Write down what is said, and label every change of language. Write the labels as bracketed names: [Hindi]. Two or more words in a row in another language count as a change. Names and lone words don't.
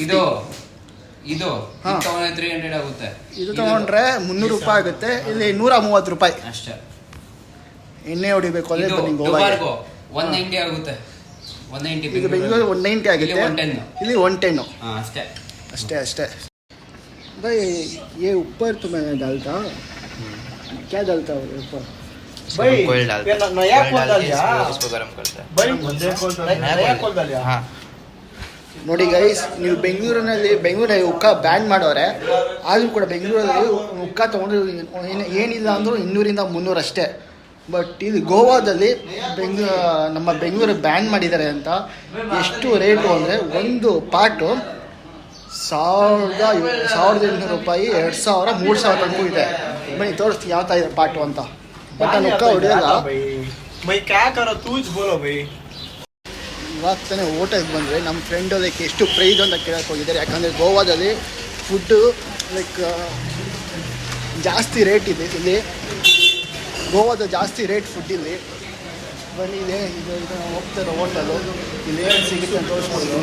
[Kannada] ಇದು ಹಾ. 300 ಆಗುತ್ತೆ. ಇದು ತೊಗೊಂಡ್ರೆ 300 ರೂಪಾಯಿ ಆಗುತ್ತೆ. ಇಲ್ಲಿ 130 ರೂಪಾಯಿ. ಅಷ್ಟೇ. ಎಣ್ಣೆ ಹೊಡಿಬೇಕು ಅಂದರೆ ಇದು ಬನ್ನಿ ಗೋವಾಗೆ. ಡುಬಾರ್ಗೋ 190 ಆಗುತ್ತೆ. 190 ಇದು ಬೆಂಗಳೂರು 190 ಆಗುತ್ತೆ. 110. ಇಲ್ಲಿ 110. ಅಷ್ಟೇ. [Hindi] अष्टे भाई ये ऊपर तुम्हें डालता क्या डालता है ऊपर भाई कोयल डालता है। नया कोयल कोल डाल डाल के दिया इसको गरम करता है। भाई नया कोल डाल दिया हाँ [Kannada] ನೋಡಿ ಗೈಸ್, ನೀವು ಬೆಂಗಳೂರಿನಲ್ಲಿ ಉಕ್ಕ ಬ್ಯಾನ್ ಮಾಡೋರೆ, ಆದರೂ ಕೂಡ ಬೆಂಗಳೂರಲ್ಲಿ ಉಕ್ಕ ತೊಗೊಂಡ್ರೆ ಏನಿಲ್ಲ ಅಂದರೂ 200 - 300 ಅಷ್ಟೇ. ಬಟ್ ಇಲ್ಲಿ ಗೋವಾದಲ್ಲಿ ನಮ್ಮ ಬೆಂಗಳೂರು ಬ್ಯಾನ್ ಮಾಡಿದ್ದಾರೆ ಅಂತ. ಎಷ್ಟು ರೇಟು ಅಂದರೆ ಒಂದು ಪಾಟು 1800 ರೂಪಾಯಿ, 2000, 3000 ತನಕ ಇದೆ. ಬನ್ನಿ ತೋರಿಸ್ತೀನಿ ಯಾವ ಥರ ಇದೆ ಪಾಟು ಅಂತ. ಬಟ್ ನಾನು ಉಕ್ಕ ಹೊಡೆಯಲ್ಲ. [Hindi] मैं क्या करो तूच बोलो भाई. [Kannada] ಇವಾಗ ತಾನೇ ಹೋಟೆಲ್ಗೆ ಬಂದರೆ ನಮ್ಮ ಫ್ರೆಂಡ್ ಲೈಕ್ ಎಷ್ಟು ಪ್ರೈಸ್ ಅಂತ ಕೇಳಕ್ಕೆ ಹೋಗಿದ್ದಾರೆ. ಯಾಕಂದರೆ ಗೋವಾದಲ್ಲಿ ಫುಡ್ಡು ಲೈಕ್ ಜಾಸ್ತಿ ರೇಟ್ ಇದೆ. ಇಲ್ಲಿ ಗೋವಾದ ಜಾಸ್ತಿ ರೇಟ್ ಫುಡ್ ಇಲ್ಲಿ. ಬನ್ನಿ ಇದೆ ಇದು ನಾವು ಹೋಗ್ತಾರೋ ಹೋಟೆಲು, ಇಲ್ಲಿ ಏನು ಸಿಗುತ್ತೆ ಅಂತ ತೋರಿಸ್ಬೋದು.